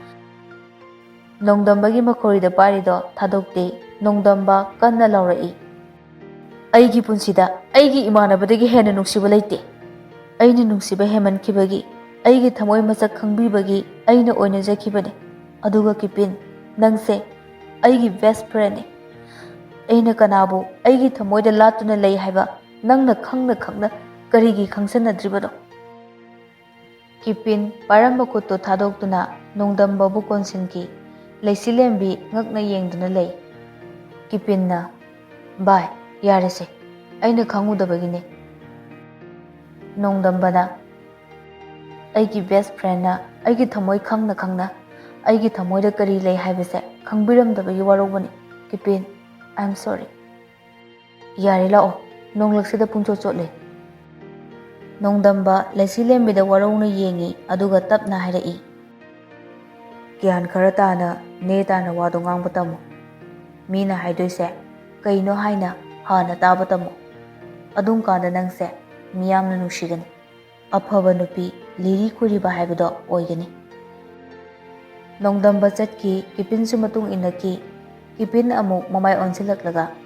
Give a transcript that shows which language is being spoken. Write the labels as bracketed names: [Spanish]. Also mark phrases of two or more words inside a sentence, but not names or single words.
[Manipuri] nongdambagi makhorida parido thadokte nongdamba kanna laurai aigi punsida aigi imanabadagi hena nungsiba leite aina nungsiba heman kibagi aigi thamoi masak khangbibagi aina oina jakhibane aduga kipin nangse aigi [English] best friend [Manipuri] ne aina kanabu aigi thamoida latuna lei haiba nangna khangna karigi khangsanadribado Kipin paramba khutto thadoktuna nongdamba bu konsinki leisilembi ngakna yengduna lei Kipinna bai yarese aina khangudabagine nongdambana aigi [English] best friend [Manipuri] na aigi thamoi khangna aigi thamoida kari lei haibase khangbiramdabagi warobani Kipin [English] I'm sorry [Manipuri] yare lao nonglaksida pungcho chotle nongdamba leisilembida warowna yengi aduga tapna hairai gyan khara tana ne tana wado ngangba tamo mina haidoise kaino haina hana taba tamo adum kanda nangse miyamna nushigani aphaba nupi liri khuriba haibado oigani nongdamba chatki kipinsu matung inaki kipin amuk mamai onsilaklaga